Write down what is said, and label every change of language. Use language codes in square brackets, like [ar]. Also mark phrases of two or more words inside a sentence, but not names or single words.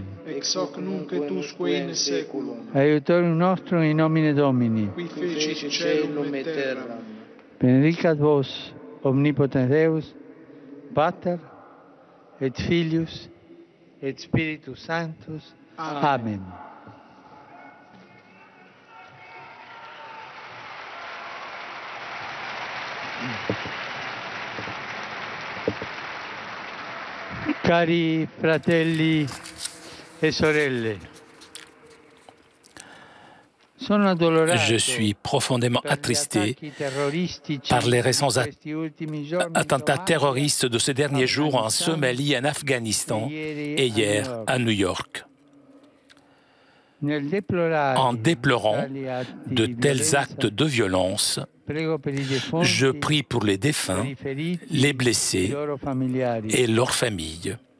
[la] Ex hoc nunc et usque in saeculum. Aiutorium nostrum in nomine Domini. Qui feci caelum et terram. Benedicat vos, omnipotens Deus, Pater, et Filius, et Spiritus Sanctus. Amen. [it] Cari fratelli e sorelle, [fr] je suis profondément attristé par les récents attentats terroristes de ces derniers jours en Somalie, en Afghanistan et hier à New York. En déplorant de tels actes de violence, je prie pour les défunts, les blessés et leurs familles.